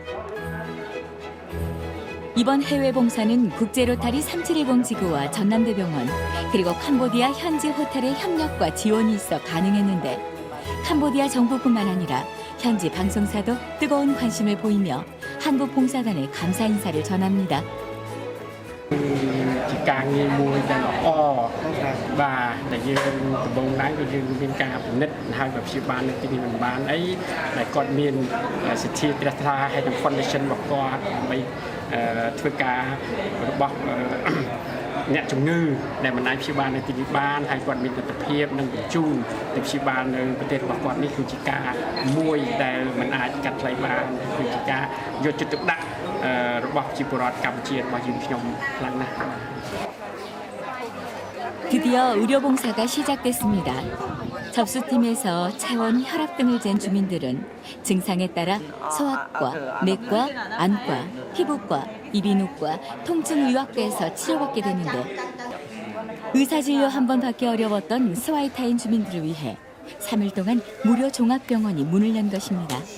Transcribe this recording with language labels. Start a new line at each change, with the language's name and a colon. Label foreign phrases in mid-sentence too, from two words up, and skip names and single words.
Korean: 이번 해외 봉사는 국제로타리 3710 지구와 전남대병원 그리고 캄보디아 현지 호텔의 협력과 지원이 있어 가능했는데 캄보디아 정부뿐만 아니라 현지 방송사도 뜨거운 관심을 보이며 한국 봉사단에 감사 인사를 전합니다.
Khmer: ការងារមួយដែលល្អបាទតែយើងដំបូងឡើងគឺយើងមានការពិនិត្យហើយបើព្យាបាលនៅទី នេះមិនបានអីដែលគាត់មានសិទ្ធិត្រាស់ថ្លាហើយនឹង condition របស់គាត់ដើម្បីធ្វើការរបស់អ្នកជំងឺដែលមិនអាចព្យាបាលនៅទីនេះបានហើយគាត់មានលទ្ធភាពនឹងបញ្ជូនទៅព្យាបាលនៅប្រទេសរបស់គាត់នេះគឺជាការមួយដែលមិនអាចកាត់ថ្លៃបានគឺជាការយកចិត្តទុកដាក់របស់ប្រជាពលរដ្ឋកម្ពុជារបស់យើងខ្ញុំខ្លាំងណាស់
Korean: 드디어 의료봉사가 시작됐습니다. 접수팀에서 체온, 혈압 등을 잰 주민들은 증상에 따라 소아과, 내과, 안과, 피부과, 이비인후과, 통증의학과에서 치료받게 되는데 의사진료 한 번 받기 어려웠던 스와이타인 주민들을 위해 3일 동안 무료 종합병원이 문을 연 것입니다.